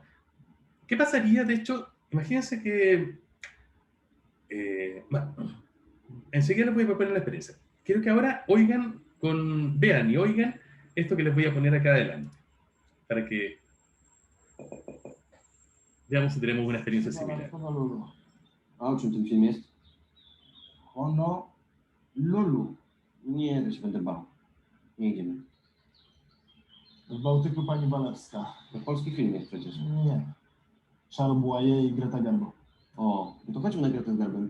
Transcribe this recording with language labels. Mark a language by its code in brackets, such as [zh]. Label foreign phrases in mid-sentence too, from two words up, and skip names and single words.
[es] ¿Qué pasaría, de hecho, imagínense que, bueno, enseguida les voy a proponer la experiencia. Quiero que ahora vean y oigan esto que les voy a poner acá adelante, para que veamos si tenemos una experiencia similar. [pl] A o czym ten film jest? Honolulu. Nie, to się będę bał. Nie idziemy. W Bałtyku pani Walewska. To polski film jest przecież. Nie. Charles Boyer i Greta Garbo. O, no to chodźmy na Gretę z Garbem.